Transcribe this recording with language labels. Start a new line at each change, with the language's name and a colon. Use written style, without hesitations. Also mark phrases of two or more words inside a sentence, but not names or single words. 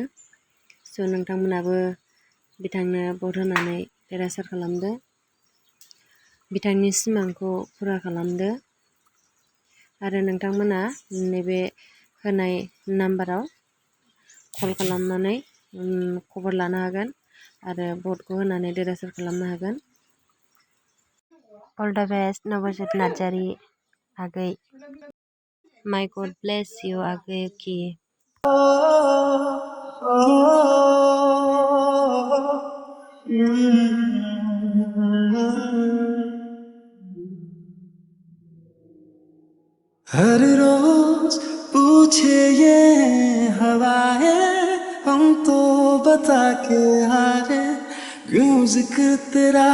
Bodo: सो नोंथांमोनाबो बिथांनो भट होनानै देरहासार खालामदो, बिथांनि सिमांखौ फुरा खालामदो आरो नोंथांमोना नैबे होनाय नाम्बाराव कल खालामनानै खबर लानो हागोन आरो भटखौ होनानै देरहासार खालामनो हागोन।
English: All the best नबजित नार्जारी आगै। My God bless you आगै की।
Hindi: हर रोज पूछे ये हवाएं, हम तो बता के हारे, क्यों जिक्र तेरा